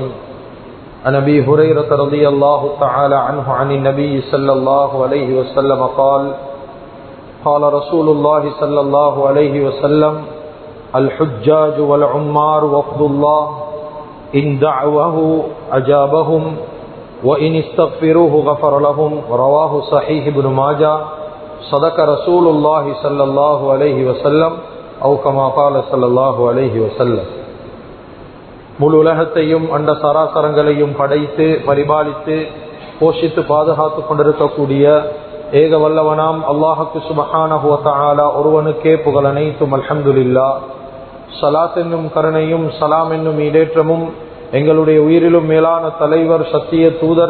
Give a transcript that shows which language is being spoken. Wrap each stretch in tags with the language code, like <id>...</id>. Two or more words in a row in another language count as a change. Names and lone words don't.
<ar>عن أبي هريرة رضي الله تعالى عنه عن النبي صلى الله عليه وسلم قال: قال رسول الله صلى الله عليه وسلم: الحجاج والعمار وفد الله، إن دعوه أجابهم وإن استغفروه غفر لهم. رواه صحيح ابن ماجه. صدق رسول الله صلى الله عليه وسلم أو كما قال صلى الله عليه وسلم.</ar> <ta>முழு உலகத்தையும் அண்ட சராசரங்களையும் படைத்து பரிபாலித்து போஷித்து பாதுகாத்து கொண்டிருக்கக்கூடிய ஏக வல்லவனாம் அல்லாஹுக்கு</ta> <ar>سبحانه وتعالى</ar> <ta>ஒருவனுக்கே புகழ் அனைத்தும். அல்ஹம்துலில்லாஹ். ஸலாத் என்னும் கருணையும் சலாம் என்னும் ஈடேற்றமும் எங்களுடைய உயிரிலும் மேலான தலைவர், சத்திய தூதர்,</ta>